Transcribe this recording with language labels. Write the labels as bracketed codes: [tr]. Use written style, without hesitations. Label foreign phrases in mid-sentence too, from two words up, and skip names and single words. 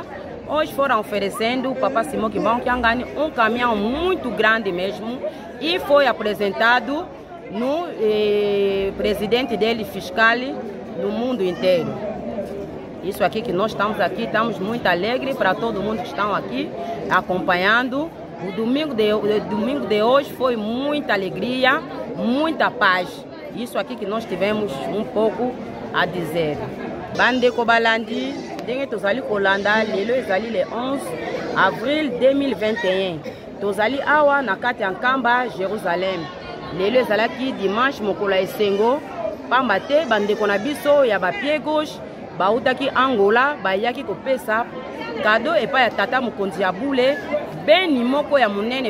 [pt] Hoje foram oferecendo o Papa Simão Kibão que ganha um caminhão muito grande mesmo e foi apresentado no presidente dele, fiscal no mundo inteiro. Isso aqui que nós estamos aqui, estamos muito alegres para todo mundo que estão aqui acompanhando. O domingo de hoje foi muita alegria, muita paz. Isso aqui que nós tivemos um pouco a dizer. [ln] Bande Kobalandi, dengue tozali kolanda, lelo ezali [fr] le 11 avril 2021. [ln] Tozali awa na kati ya Nkamba, Jerusalem. Lelo ezalaki dimanche mokola esengo, pamba te bandeko na biso ya [fr] bapied gauche [ln] bautaki Angola bayaki kopesa kado epa ya tata mokonzi ya bule beni moko ya munene.